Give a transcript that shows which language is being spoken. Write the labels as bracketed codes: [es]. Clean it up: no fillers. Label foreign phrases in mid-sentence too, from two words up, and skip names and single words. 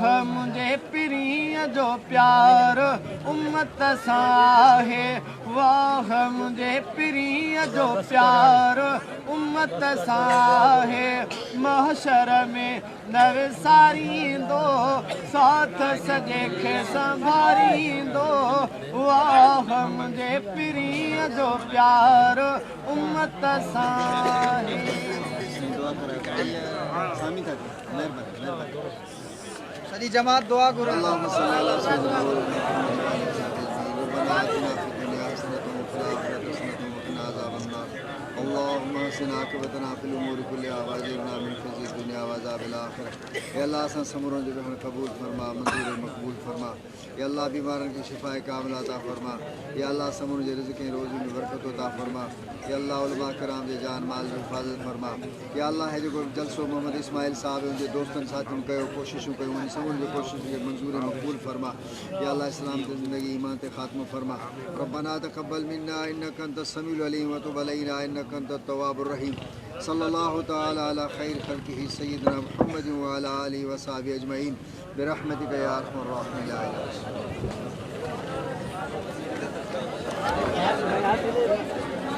[sd] मुंहिंजे पीरीअ जो प्यार उम्मत सां है वाह मुंहिंजे पीरीअ जो प्यार उम्मत सां है महशर में न विसारींदो साथ सॼे खे संभालींदो वाह मुंहिंजे पीरीअ जो प्यार उम्मत सां है सॼी जमात दुआ घुरे [ar] اللهم احسن عاقبتنا في الامور كلها واجرنا من خزي الدنيا وعذاب الاخره [sd] या अल्लाह असां समूरनि जो बि क़बूल फरमा मंज़ूर मक़बूल फरमा या अल्लाह बीमारनि खे शिफ़ा कामिल अता फरमा या अल्लाह समूरनि जे रिज़्क़ ऐं रोज़ी में बरकत अता फरमा या अल्लाह उलमा किराम जे जान माल जो हिफ़ाज़त फरमा या अल्लाह हे जेको जलसो मोहम्मद इस्माइल साहिब उनजे दोस्तनि साथियुनि कयो कोशिशूं कयूं उन समूरनि जी कोशिशुनि खे मंज़ूर मक़बूल फरमा या अल्लाह इस्लाम ते ज़िंदगी ईमान ते ख़ात्मो फरमा [ar] ربنا تقبل منا إنك أنت السميع العليم وتب علينا إنك أنت التواب الرحيم صلى الله تعالى على خير خلقه سيدنا محمد وعلى آله وصحبه أجمعين برحمتك يا أرحم الراحمين.